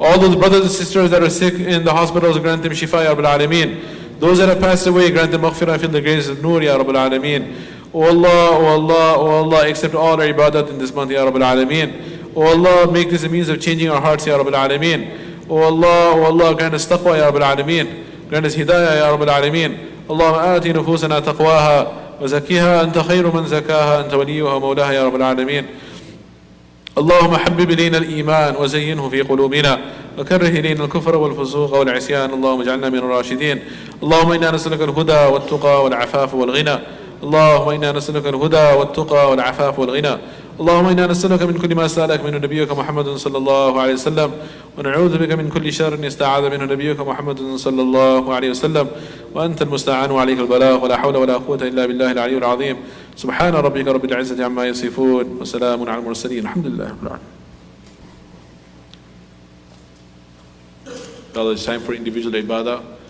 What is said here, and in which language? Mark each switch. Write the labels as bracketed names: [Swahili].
[English] All those brothers and sisters that are sick in the hospitals, grant them shifa, Ya Rabbil Alameen. Those that have passed away, grant them maghfirah, fill the graves of nur, Ya Rabbil Alameen. Oh Allah, oh Allah, oh Allah, accept all our ibadat in this month, Ya Rabbil Alameen. Oh Allah, make this a means of changing our hearts, Ya Rabbil Alameen. Oh Allah, grant us taqwa, Ya Rabbil Alameen. Grant us hidayah, Ya Rabbil Alameen. [Arabic] اللهم آت نفوسنا تقواها وزكيها أنت خير من زكاها أنت وليها ومولاها يا رب العالمين. اللهم حبب إلينا الإيمان وزينه في قلوبنا وكره إلينا الكفر والفسوق والعصيان. اللهم اجعلنا من الراشدين. اللهم إنا نسألك الهدى والتقى والعفاف والغنى. اللهم إنا نسألك الهدى والتقى والعفاف والغنى. اللهم إنا نسألك من كل ما سألك منه نبيك محمد صلى الله عليه وسلم ونعوذ بك من كل شر استعاذ منه نبيك محمد صلى الله عليه وسلم وأنت المستعان وعليك البلاغ ولا حول ولا قوة إلا بالله العلي العظيم. سبحان ربك رب العزة عما يصفون وسلام على المرسلين الحمد لله رب العالمين. [English] Now it's time for individual ibadah.